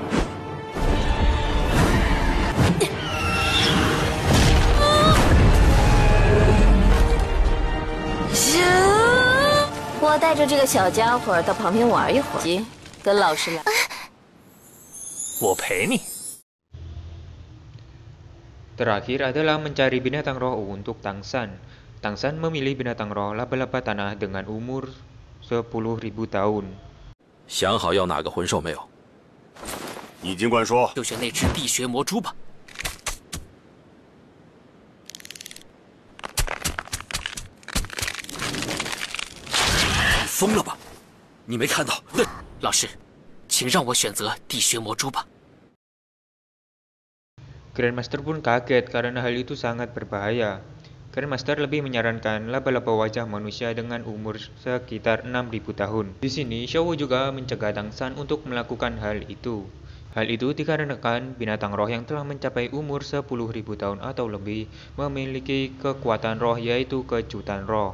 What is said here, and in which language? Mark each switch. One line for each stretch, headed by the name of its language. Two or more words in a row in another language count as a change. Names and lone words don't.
Chinese: 我带着这个小家伙到旁边玩一会儿，跟老师聊。我陪你。
Indonesian: Terakhir adalah mencari binatang roh untuk Tang San. Tang San memilih binatang roh laba-laba tanah dengan umur 10.000 tahun.
Chinese: 想好要哪个魂兽没有？你尽管说。就选那只地穴魔蛛吧。你疯了吧？你没看到那？老师，请让我选择地穴魔蛛吧。
Indonesian: Grandmaster pun kaget karena hal itu sangat berbahaya. Grandmaster lebih menyarankan laba-laba wajah manusia dengan umur sekitar 6.000 tahun. Di sini, Xiaowu juga mencegah Tang San untuk melakukan hal itu. Hal itu dikarenakan binatang roh yang telah mencapai umur 10.000 tahun atau lebih memiliki kekuatan roh yaitu kejutan roh.